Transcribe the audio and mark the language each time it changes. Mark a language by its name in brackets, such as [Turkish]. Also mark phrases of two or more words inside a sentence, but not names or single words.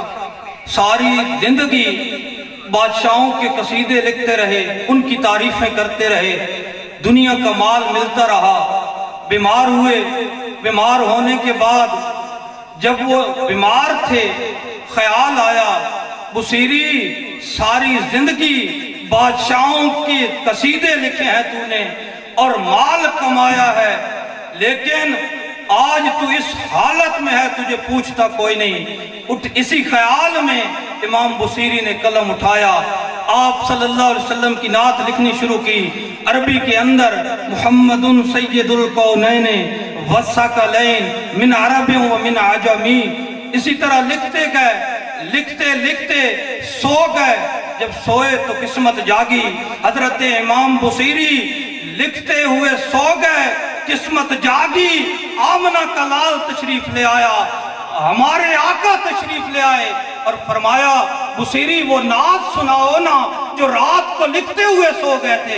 [Urdu] ساری زندگی بادشاہوں کے قصیدے لکھتے رہے، ان کی تعریفیں کرتے رہے، دنیا کا مال ملتا رہا، بیمار ہوئے، بیمار ہونے کے بعد جب وہ بیمار تھے خیال آیا بصیری ساری زندگی بادشاہوں کے قصیدے لکھے ہیں تو نے اور مال کمایا ہے، لیکن آج تو اس حالت میں ہے تجھے پوچھتا کوئی نہیں۔ اسی خیال میں امام بصیری نے قلم اٹھایا، آپ [Arabic] صلی اللہ علیہ وسلم [Urdu] کی نعت لکھنی شروع کی عربی کے اندر، [Arabic] محمد سید القونین والثقلین من عرب و من عجمی۔ [Urdu] اسی طرح لکھتے گئے، لکھتے لکھتے سو گئے، جب سوئے تو قسمت جاگی۔ حضرت امام بصیری لکھتے ہوئے سو گئے، قسمت جاگی، آمنہ کا لال تشریف لے آیا، ہمارے آقا تشریف لے آئے اور فرمایا بصیری وہ نعت سناؤ نا جو رات کو لکھتے ہوئے سو گئے تھے۔